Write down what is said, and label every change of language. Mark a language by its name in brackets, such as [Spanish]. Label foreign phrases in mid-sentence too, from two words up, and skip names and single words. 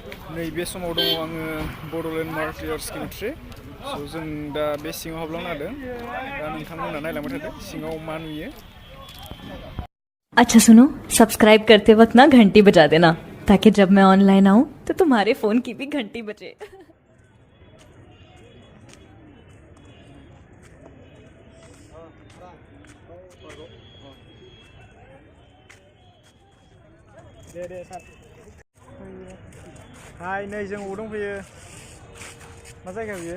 [Bodo] नैबे समाव दङ आङो बड'लेण्ड मार्टियार्स केन्ट्रि स' जों दा बे सिङाव हाबलांनो हादों दा नोंथांमोना नायलांबाय थादो सिङाव मा नुयो। [Hindi] अच्छा सुनो, सब्सक्राइब करते वक्त ना घंटी बजा देना ताकि जब मैं ऑनलाइन आऊँ तो तुम्हारे फोन की भी घंटी बजे। [Bodo] हाय नै जों अबाव दंफैयो मा जायगा बियो?